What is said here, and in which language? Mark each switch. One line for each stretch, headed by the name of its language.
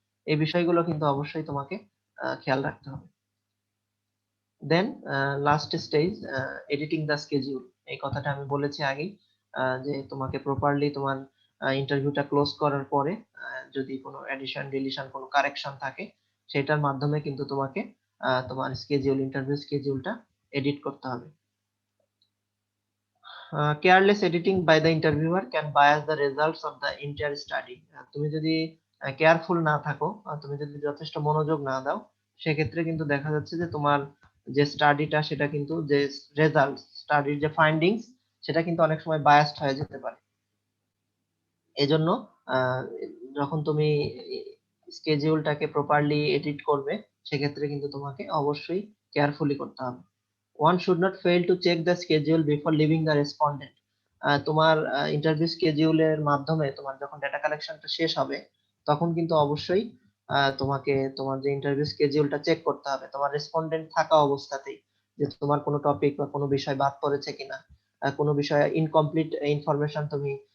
Bangla: এই বিষয়গুলো কিন্তু অবশ্যই তোমাকে খেয়াল রাখতে হবে। দেন last stage,
English: Editing the schedule.
Bangla: এই কথাটা আমি বলেছি আগেই, যে তোমাকে প্রপারলি তোমার ইন্টারভিউটা ক্লোজ করার পরে যদি কোনো এডিশন, ডিলিশন, কোনো কারেকশন থাকে, সেটার মাধ্যমে কিন্তু তোমাকে তোমার স্কেডিউল, ইন্টারভিউ স্কেডিউলটা এডিট করতে হবে।
English: Careless editing by the interviewer can bias the results of the entire study.
Bangla: তুমি যদি কেয়ারফুল না থাকো, তুমি যদি যথেষ্ট মনোযোগ না দাও, সেক্ষেত্রে কিন্তু দেখা যাচ্ছে যে তোমার যে স্টাডিটা, সেটা কিন্তু যে রেজাল্ট, স্টাডির যে ফাইন্ডিংস, সেটা কিন্তু অনেক সময় বায়াসড হয়ে যেতে পারে। এজন্য যখন তুমি স্কেডিউলটাকে প্রপারলি এডিট করবে, সেক্ষেত্রে কিন্তু তোমাকে অবশ্যই কেয়ারফুলি করতে হবে।
English: One should not fail to check the schedule before leaving the respondent.
Bangla: তোমার ইন্টারভিউ স্কেডিউলের মাধ্যমে তোমার যখন ডেটা কালেকশনটা শেষ হবে, তখন কিন্তু অবশ্যই তোমাকে তোমার যে ইন্টারভিউ স্কেডিউলটা চেক করতে হবে, তোমার রেসপন্ডেন্ট থাকা অবস্থাতেই, যে তোমার কোনো টপিক বা কোনো বিষয় বাদ পড়েছে কিনা, কোনো বিষয়ে ইনকমপ্লিট ইনফরমেশন তুমি